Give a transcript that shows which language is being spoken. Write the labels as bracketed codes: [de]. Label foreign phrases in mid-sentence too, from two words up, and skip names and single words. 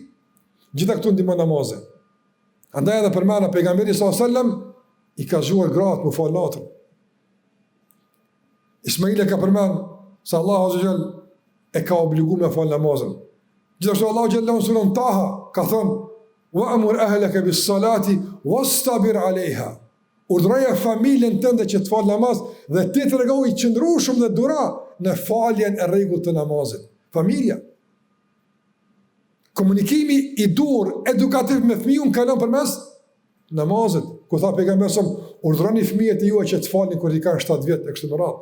[sq] Gjitha këtu ndihmon namazi. Andaj edhe përmana pejgamberi [ar] صلى الله عليه وسلم [sq] i ka zgjuar gratë më fal natën. Ismail e ka përmend se [ar] الله عز وجل [sq] e ka obliguar me fal namazin. Gjithashtu Allahu xhallahu surën Taha ka thënë: [ar] "وأمر أهلك بالصلاة واصطبر عليها." [sq] Urdhëroje familjen tënde që të fal namaz dhe ti tregoj i qëndrueshëm dhe dura në faljen e rregullt të namazit. Familja. Komunikimi i dur edukativ me fëmijën kalon përmes namazit. Ku tha pejgamberi sa urdhroni fëmijët e juaj që të falin kur i kanë 7 vjet e kështu me radhë.